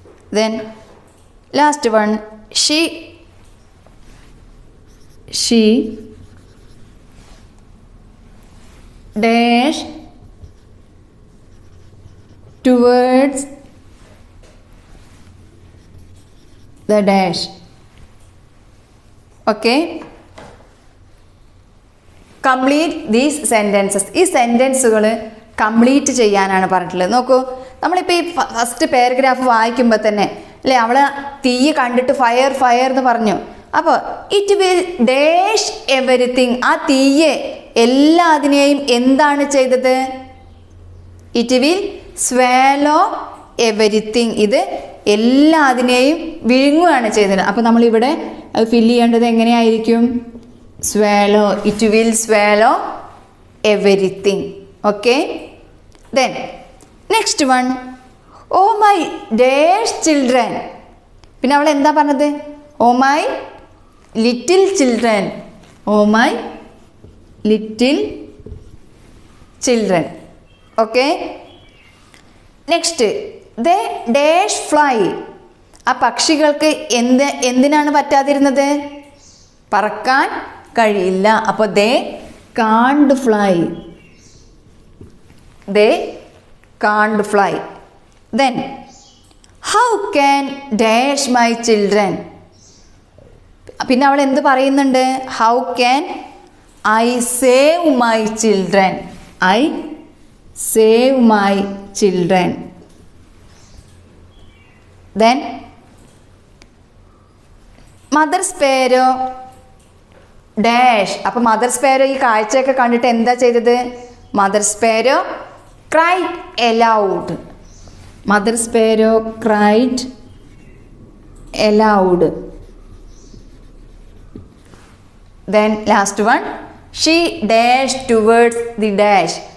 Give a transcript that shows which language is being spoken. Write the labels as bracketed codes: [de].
[en] Then last one, she dash towards the dash. Okay, complete these sentences. [ml] ഈ സെൻറ്റൻസുകൾ complete ചെയ്യാനാണ് പറഞ്ഞിട്ടുള്ളത്. നോക്കൂ, നമ്മളിപ്പോൾ ഈ ഫസ്റ്റ് പാരഗ്രാഫ് വായിക്കുമ്പോൾ തന്നെ അല്ലേ, അവൾ തീ കണ്ടിട്ട് ഫയർ എന്ന് പറഞ്ഞു. അപ്പോൾ [en] it will dash everything, [ml] ആ തീയെ എല്ലാതിനെയും എന്താണ് ചെയ്തത്? [en] it will swallow everything, [ml] ഇത് എല്ലാതിനെയും വിഴുങ്ങുകയാണ് ചെയ്തത്. അപ്പോൾ നമ്മളിവിടെ അത് ഫില്ല് ചെയ്യേണ്ടത് എങ്ങനെയായിരിക്കും? [en] swallow. It will swallow everything. Okay, then next one, oh my dash children. [ml] പിന്നെ അവൾ എന്താ പറഞ്ഞത്? [en] oh my little children. oh my little children. Okay, next, they dash fly. [ml] ആ പക്ഷികൾക്ക് എന്തിനാണ് പറ്റാതിരുന്നത്? പറക്കാൻ കഴിയില്ല. [en] അപ്പോൾ they can't fly. They can't fly. Then how can dash my children? [ml] പിന്നെ അവൾ എന്ത് പറയുന്നുണ്ട്? [en] how can I save my children? I save my children. Then mother sparrow dash. [ml] അപ്പോൾ മദർ സ്പാരോ ഈ കാഴ്ചയൊക്കെ കണ്ടിട്ട് എന്താ ചെയ്തത്? [en] Mother sparrow cried aloud. Mother sparrow cried aloud. Then last one, she dash towards the dash.